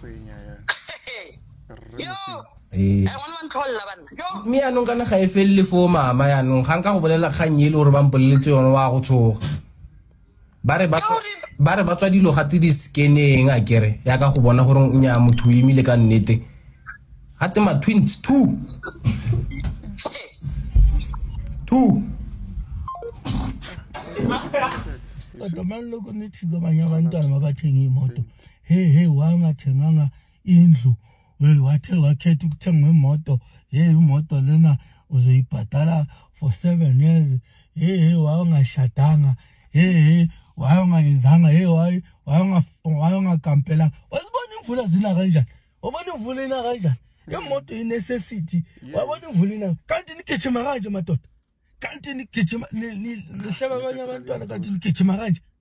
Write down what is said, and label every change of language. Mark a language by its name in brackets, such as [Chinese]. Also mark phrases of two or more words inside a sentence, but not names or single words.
[Tswana] me yanong kana ga e felele fo mama yanong ga nka go bolela kganye le gore ba mpoleletse yone wa go tshoga ba re ba tswa dilo ga di scanning a kere ya ka go bona gore o nya motho o imile ka nnete gate ma [English] twins two [Zulu] Manje lokho nithi abanye abantwana mabathenga imoto hey wangathenganga indlu wathe wakhetha ukuthenga imoto imoto lena uzoyibhadala [English] for 7 years [Zulu] wangashadanga wayengayizanga wayengakampela wasibona imvula zina kanjani ubona imvula ina kanjani imoto inecessity wabona imvula ina kanti nigijima kanje madoda kanti nigijima nihlaba abanye abantwana kanti nigijima kanje